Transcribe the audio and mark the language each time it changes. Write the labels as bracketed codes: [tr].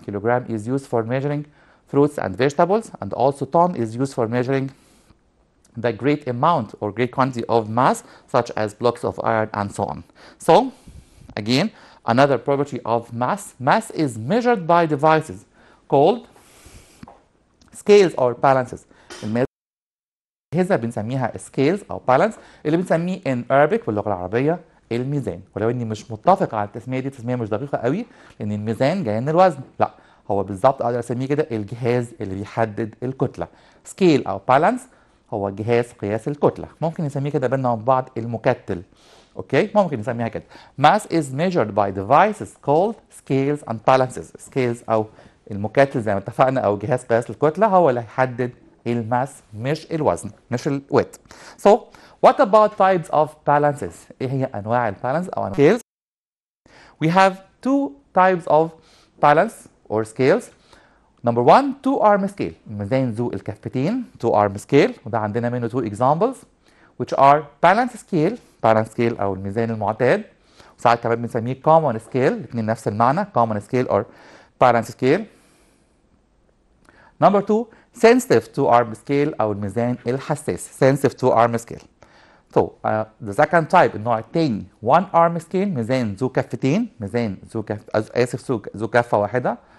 [en] Kilogram is used for measuring fruits and vegetables, and also ton is used for measuring the great amount or great quantity of mass, such as blocks of iron and so on. So, again, another property of mass, mass is measured by devices called scales or balances. [ar] الأجهزة بنسميها scales أو balance، اللي بنسميه [en] in Arabic [ar] باللغة العربية الميزان. ولو إني مش متفق على التسمية دي، تسمية مش دقيقة قوي، لأن الميزان جاي من الوزن، لا هو بالظبط أقدر أسميه كده الجهاز اللي بيحدد الكتلة. scale أو balance هو جهاز قياس الكتلة. ممكن نسميه كده بيننا وبين بعض المكتل. اوكي، ممكن نسميها كده. [en] Mass is measured by devices called scales and balances. [ar] scales أو المكتل زي ما اتفقنا أو جهاز قياس الكتلة هو اللي هيحدد الماس مش الوزن، مش الويت. [en] So what about types of balances؟ [ar] ايه هي انواع البالانس او انواع [en] scales؟ We have two types of balance or scales. Number one, two arm scale، [ar] الميزان ذو الكفتين، [en] two arm scale، [ar] وده عندنا منه [en] two examples which are balance scale [ar] او الميزان المعتاد، وساعات كمان بنسميه [en] common scale، [ar] الاثنين نفس المعنى [en] common scale or balance scale. Number two, sensitive two arm scale [ar] أو الميزان الحساس [en] sensitive two arm scale. So the second type [ar] النوع الثاني [en] one arm scale [ar] ميزان ذو كفتين، ميزان ذو كفة واحدة.